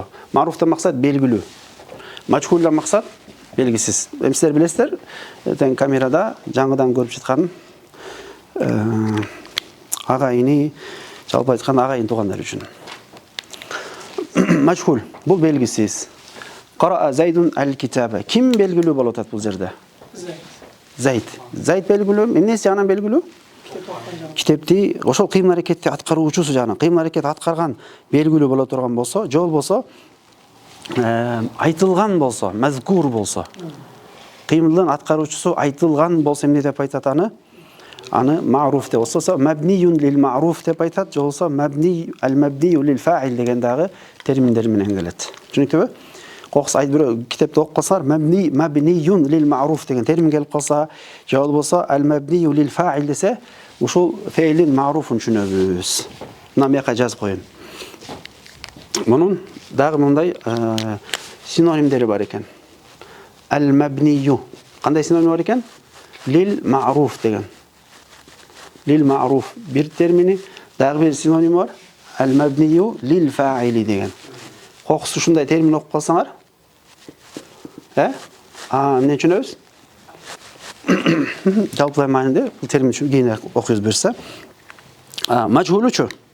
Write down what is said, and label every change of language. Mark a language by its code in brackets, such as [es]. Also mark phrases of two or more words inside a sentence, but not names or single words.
[ky] Маруфтан максат белгилүү. Мачхулдан максат белгисиз. Эми силер билесиздер, тең камерада жаңыдан көрүп жаткан агайыны, жалпы айтканда агайын туугандар үчүн. Мачхул, бул белгисиз. [ar] قرأ زيد الكتاب. [ky] Ким белгилүү болуп атат бул жерде? Зайд. Зайд белгилүү, эмнеси анан белгилүү? Китепти, ошол кыймыл-аракетти аткаруучусу жана кыймыл-аракет аткарган белгилүү боло турган болсо, же болбосо айтылган болсо, мазкур болсо. Кыймылдын аткаруучусу айтылган болсо эмне деп айтат аны? Аны маруф деп болсо, [ar] مبني للمعروف [ky] деп айтат, же болсо [ar] مبني المبني للفاعل [ky] деген дагы терминдер менен келет. Түшүнүктүбү? Кокус айт бирөө китепти окуп калсаңар, [ar] مبني للمعروف [ky] деген термин келип калса, же болбосо [ar] المبني للفاعل [ky] десе, ушул [ar] فعل معروف [ky] түшүнөбүз. Мына мыяка жазып коеюн. Мунун дагы мындай синонимдери бар экен. Аль-мабнию. Кандай синоним бар экен? [ar] للمعروف [ky] деген. [ar] للمعروف [ky] бир термини, дагы бир синоним бар. [ar] المبني للفاعل [ky] деген. Кокус ушундай термин окуп калсаңар, эмне түшүнөбүз? Жалпылай маанинде бул термин үчүн кийин окуйбуз берсе. Мажхулучу.